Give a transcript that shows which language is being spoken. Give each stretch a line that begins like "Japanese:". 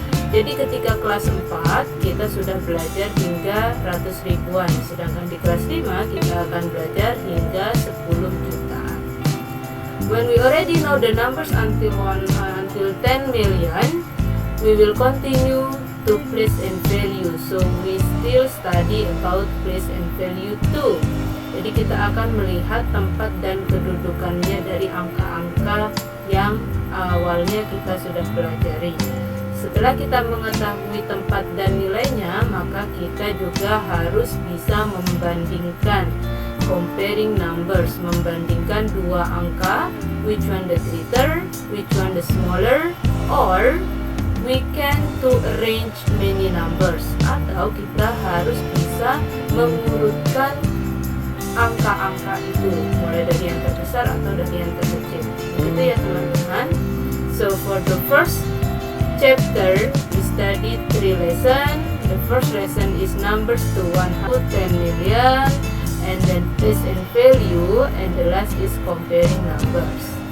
Indonesian: Jadi ketika kelas 4 kita sudah belajar hingga ratus ribuan, sedangkan di kelas 5 kita akan belajar hingga 10 jutaan.
English: When we already know the numbers until 10 million, we will continue to place and value. So we still study about place and value too.
Indonesian: Jadi kita akan melihat tempat dan kedudukannya dari angka-angka yang awalnya kita sudah pelajari. Setelah kita mengetahui tempat dan nilainya, maka kita juga harus bisa membandingkan,
English: comparing numbers,
Indonesian: membandingkan dua angka,
English: which one the greater, which one the smaller, or we can to arrange many numbers,
Indonesian: atau kita harus bisa mengurutkan angka-angka itu mulai dari yang terbesar atau dari yang terkecil. Begitu ya teman-teman.
English: So for the first chapter we studied 3 lessons. The first lesson is numbers to 110 million, and then place and value, and the last is comparing numbers.